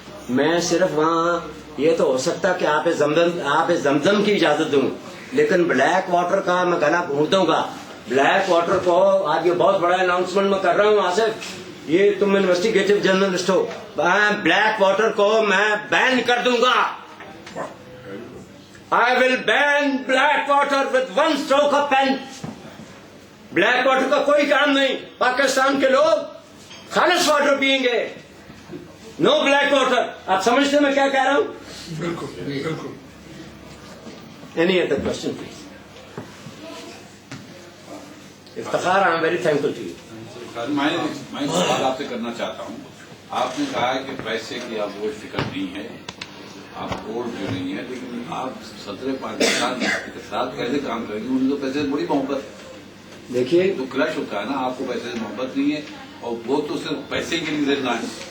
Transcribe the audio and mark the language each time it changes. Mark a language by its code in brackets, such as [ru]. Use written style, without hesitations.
[ur] میں صرف وہاں یہ تو ہو سکتا کہ آپ زمزم کی اجازت دوں, لیکن بلیک واٹر کا میں گلا گھونٹ دوں گا. بلیک واٹر کو آج یہ بہت بڑا اناؤنسمنٹ میں کر رہا ہوں آصف, یہ تم انویسٹیگیٹو جرنلسٹ ہو, بلیک واٹر کو میں بین کر دوں گا. [en] I will ban black water with one stroke of pen. [ur] Black water کا کوئی کام نہیں. پاکستان کے لوگ خالص واٹر پئیں گے, نو بلیک واٹر. آپ سمجھتے میں کیا کہہ رہا ہوں؟ بالکل بالکل. [en] Any other question, please? [ur] Iftikhar, [en] I am very thankful to you. [ur] میں سوال آپ سے کرنا چاہتا ہوں. آپ نے کہا کہ پیسے کی آپ کو فکر نہیں ہے, آپ ووٹ جو نہیں ہے, لیکن آپ صدر پاکستان کے ساتھ کیسے کام کریں گے؟ ان کو پیسے سے بڑی محبت ہے. دیکھیے, تو کلش ہوتا ہے نا, آپ کو پیسے سے محبت نہیں ہے, اور وہ تو صرف پیسے کے لیے دینا ہے.